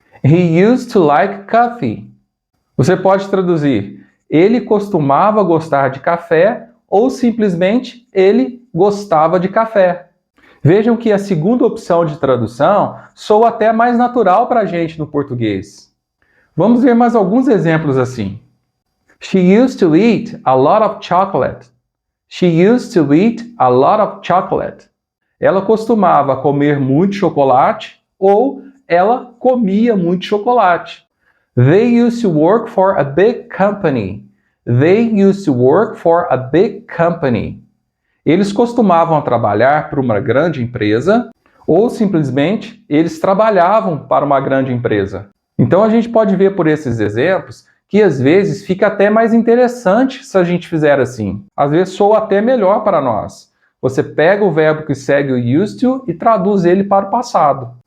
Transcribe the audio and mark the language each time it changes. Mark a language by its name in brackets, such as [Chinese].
[English] He used to like coffee. [Portuguese] Você pode traduzir: ele costumava gostar de café ou simplesmente ele gostava de café. Vejam que a segunda opção de tradução soa até mais natural para a gente no português. Vamos ver mais alguns exemplos assim. [English] She used to eat a lot of chocolate. She used to eat a lot of chocolate. [Portuguese] Ela costumava comer muito chocolate ou ela comia muito chocolate. [English] They used to work for a big company. They used to work for a big company. [Portuguese] Eles costumavam trabalhar para uma grande empresa ou simplesmente eles trabalhavam para uma grande empresa. Então a gente pode ver por esses exemplos que às vezes fica até mais interessante se a gente fizer assim. Às vezes soa até melhor para nós. Você pega o verbo que segue o used to e traduz ele para o passado.